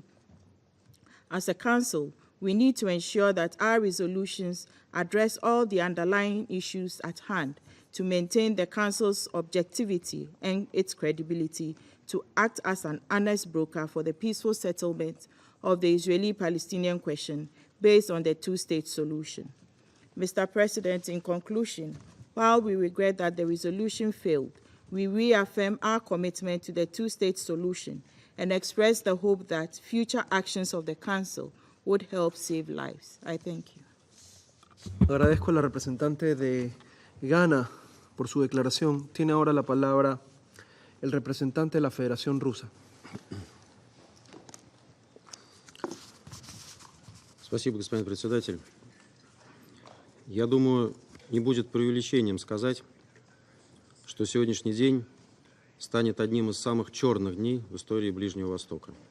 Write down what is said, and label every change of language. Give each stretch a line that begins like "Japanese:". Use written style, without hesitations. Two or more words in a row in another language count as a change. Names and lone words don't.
English: As a Council, we need to ensure that our resolutions address all the underlying issues at hand to maintain the Council's objectivity and its credibility to act as an honest broker for the peaceful settlement of the Israeli-Palestinian question based on the two-state solution. Mr. President, in conclusion, while we regret that the resolution failed, we reaffirm our commitment to the two-state solution and express the hope that future actions of the Council would help save lives. I thank you.
Spanish: Agradezco a la representante de Ghana por su declaración. Tiene ahora la palabra el representante de la Federación Rusa.
Russian: Спасибо, господин председатель. Я думаю, не будет преувеличением сказать, что сегодняшний день станет одним из самых черных дней в истории Ближнего Востока.